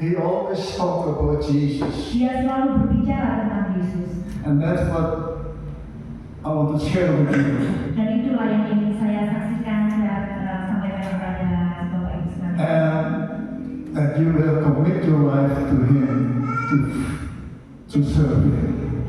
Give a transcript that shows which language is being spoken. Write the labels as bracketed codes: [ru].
[en] He always talked about Jesus. [id] Dia selalu berbicara tentang Yesus. [en] And that's what I want to share with you. [id] Dan itulah yang ingin saya saksikan, saya sampaikan kepada Bapak Ibu sekalian. [en] And that you will commit your life to Him to serve Him.